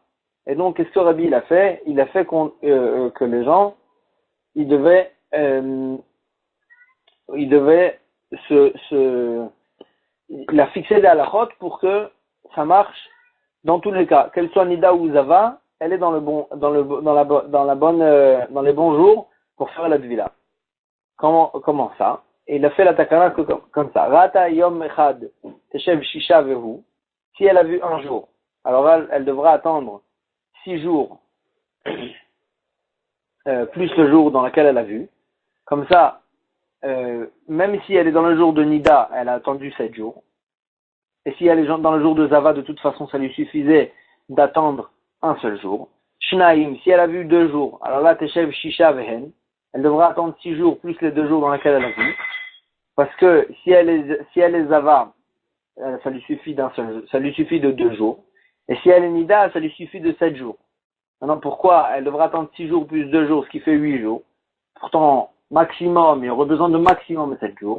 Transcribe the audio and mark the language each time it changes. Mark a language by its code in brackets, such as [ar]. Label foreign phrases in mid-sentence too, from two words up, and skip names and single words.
[fr] Et donc, qu'est-ce que Rabbi il a fait? Il a fait que les gens, ils devaient il a fixé des halachot pour que ça marche dans tous les cas. Qu'elle soit Nida ou Zava, elle est dans les bons jours pour faire la tvila. Comment ça? Et il a fait la takana comme ça. [he] ראתה יום אחד תשב ששה והוא. [fr] Si elle a vu un jour, alors elle devra attendre 6 jours plus le jour dans lequel elle a vu. Comme ça, même si elle est dans le jour de Nida, elle a attendu 7 jours. Et si elle est dans le jour de Zava, de toute façon, ça lui suffisait d'attendre un seul jour. Shnaim, si elle a vu 2 jours, alors là, [he] תשב ששה והן, [fr] elle devra attendre 6 jours plus les 2 jours dans lesquels elle a vu. Parce que si elle est Zava, ça lui suffit ça lui suffit de 2 jours. Et si elle est Nida, ça lui suffit de 7 jours. Maintenant, pourquoi elle devra attendre 6 jours plus 2 jours, ce qui fait 8 jours? Pourtant, maximum, il y aurait besoin de maximum 7 jours.